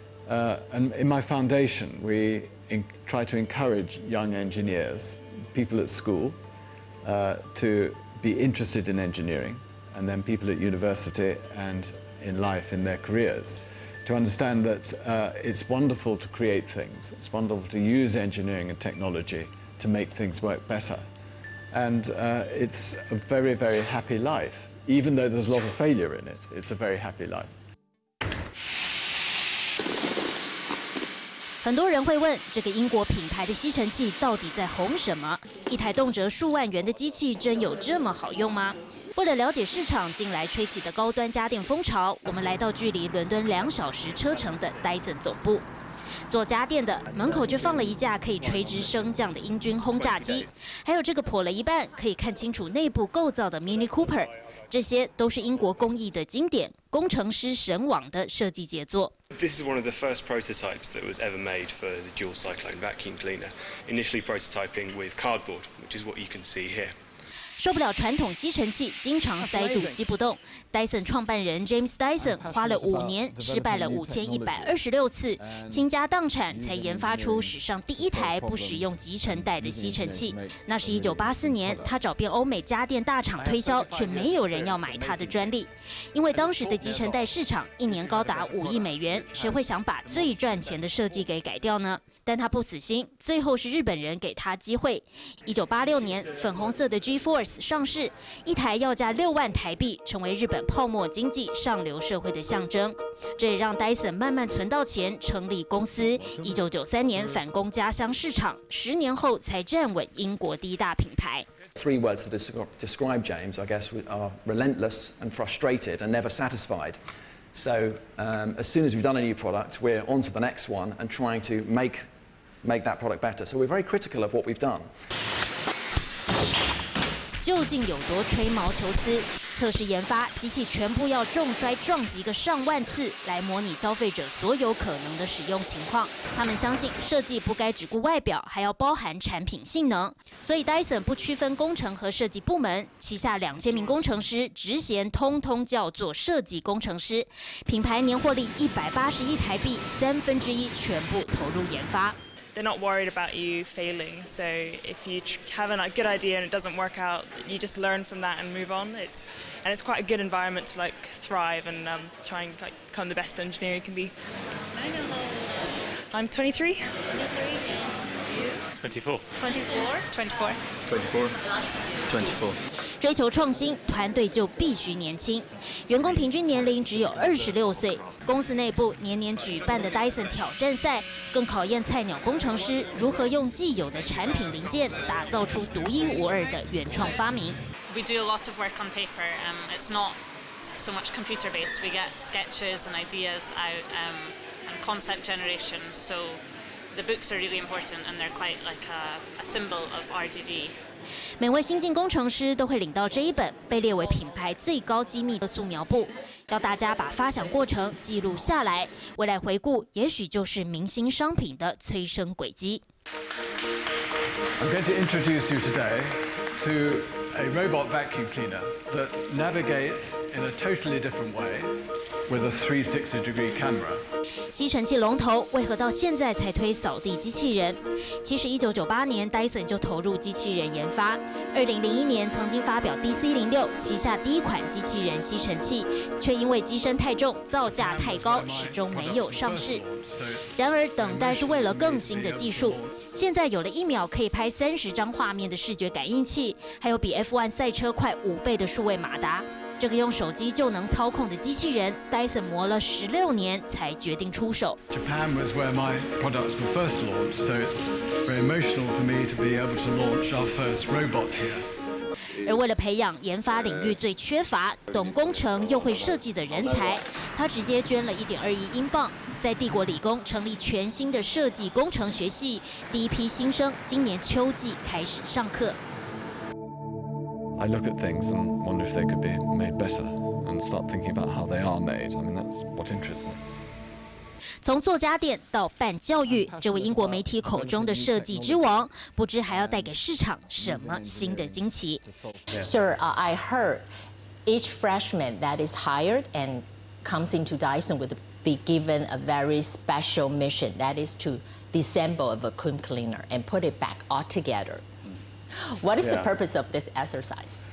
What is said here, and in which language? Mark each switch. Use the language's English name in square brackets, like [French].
[English] And in my foundation, we try to encourage young engineers, people at school, to be interested in engineering, and then people at university and in life, in their careers, to understand that it's wonderful to create things. It's wonderful to use engineering and technology to make things work better. And it's a very, very happy life even though there's a lot of failure in it, it's a very happy life. [Chinese] 很多人会问，这个英国品牌的吸尘器到底在红什么？一台动辄数万元的机器，真有这么好用吗？为了了解市场近来吹起的高端家电风潮，我们来到距离伦敦2小时车程的 Dyson 总部。做家电的门口就放了一架可以垂直升降的英军轰炸机，还有这个破了一半可以看清楚内部构造的 Mini Cooper， 这些都是英国工艺的经典，工程师神往的设计杰作。 [English] This is one of the first prototypes that was ever made for the dual cyclone vacuum cleaner, initially prototyping with cardboard, which is what you can see here. [Chinese] 受不了传统吸尘器经常塞住吸不动 ，Dyson 创办人 James Dyson 花了5年，失败了5126次，倾家荡产才研发出史上第一台不使用集尘袋的吸尘器。那是1984年，他找遍欧美家电大厂推销，却没有人要买他的专利，因为当时的集尘袋市场1年高达5亿美元，谁会想把最赚钱的设计给改掉呢？但他不死心，最后是日本人给他机会。1986年，粉红色的 G-Force 上市，一台要价6万台币，成为日本泡沫经济上流社会的象征。这也让 Dyson 慢慢存到钱，成立公司。1993年反攻家乡市场，10年后才站稳英国第一大品牌。 [English] Three words that describe James, I guess, are relentless and frustrated and never satisfied. So as soon as we've done a new product, we're on to the next one and trying to make that product better. So we're very critical of what we've done. [Chinese] 究竟有多吹毛求疵？测试研发机器全部要重摔撞击个上万次，来模拟消费者所有可能的使用情况。他们相信设计不该只顾外表，还要包含产品性能。所以 Dyson 不区分工程和设计部门，旗下2000名工程师职衔通通叫做设计工程师。品牌年获利180亿台币，1/3全部投入研发。 [English] They're not worried about you failing. So if you have a good idea and it doesn't work out, you just learn from that and move on. It's quite a good environment to like thrive and try and like become the best engineer you can be. I know how old. I'm 23. 23 and you? 24. 24. 24. 24. 24. [Chinese] 追求创新，团队就必须年轻。员工平均年龄只有26岁。公司内部年年举办的 Dyson 挑战赛，更考验菜鸟工程师如何用既有的产品零件，打造出独一无二的原创发明。 [English] We do a lot of work on paper. It's not so much computer based. We get sketches and ideas out and concept generation. So the books are really important, and they're quite like a symbol of RDD. [Chinese] 每位新进工程师都会领到这一本被列为品牌最高机密的素描簿，要大家把发想过程记录下来，未来回顾也许就是明星商品的催生轨迹。 [English] I'm going to introduce you today to a robot vacuum cleaner that navigates in a totally different way with a 360-degree camera. [Chinese] 吸尘器龙头为何到现在才推扫地机器人？其实1998年 Dyson 就投入机器人研发，2001年曾经发表 DC06 旗下第一款机器人吸尘器，却因为机身太重、造价太高，始终没有上市。然而，等待是为了更新的技术。现在有了1秒可以拍30张画面的视觉感应器，还有比 F1 赛车快5倍的数位马达。这个用手机就能操控的机器人 ，Dyson 磨了16年才决定出手。 [English] Japan was where my products were first launched, so it's very emotional for me to be able to launch our first robot here. [Chinese] 而为了培养研发领域最缺乏、懂工程又会设计的人才，他直接捐了1.2亿英镑，在帝国理工成立全新的设计工程学系，第一批新生今年秋季开始上课。 [English] I look at things and wonder if they could be made better and start thinking about how they are made. I mean, that's what interests me. [Chinese] 从做家电到办教育，这位英国媒体口中的设计之王，不知还要带给市场什么新的惊奇。 [English] Sir, I heard each freshman that is hired and comes into Dyson would be given a very special mission. That is to disassemble a vacuum cleaner and put it back all together. What is the purpose of this exercise?